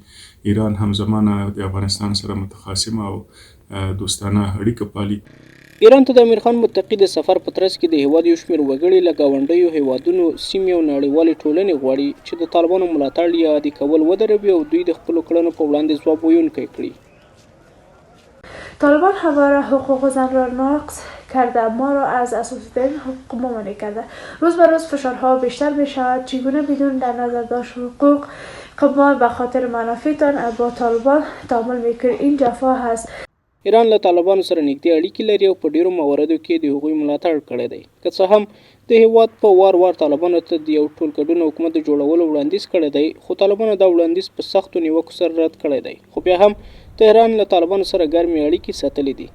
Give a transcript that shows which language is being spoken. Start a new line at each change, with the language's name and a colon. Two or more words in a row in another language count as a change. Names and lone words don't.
Pashto: ایران همزمانه د افغانستان سره متخاصمه او دوستانه اړیکه پالي. ایران ته د امیر خان متقي د سفر په ترڅ کې د هیواد یو شمېر وګړي له ګاونډیو هیوادونو، سیمې او نړیوالې ټولنې غواړي چې د طالبانو ملاتړ یا عادي کول ودروي او دوی د خپلو کړنو په وړاندې ځواب ویونکی کړي.
Persian: طالبان همواره حقوق زن را نقض کرده، ما را از اساسی‌ترین حقوق ممانع کرده. روز به روز فشارها بیشتر می شود. چگونه بدون در نظر داشت حقوق ما به خاطر منافعتان با طالبان تعامل میکنید؟ این جفا هست.
Pashto: ایران له طالبانو سره نږدې اړیکې لري او په ډیرو مواردو کې د هغوی ملاتړ کړی دی. که څه هم د هیواد په وار طالبانو ته د یو ټولګډون حکومت د جوړولو وړاندیز کړی دی، خو طالبانو دا وړاندیز په سختو نیوکو سره رد کړی دی. خو بیا هم تهران له طالبانو سره ګرمې اړیکې ساتلې دي.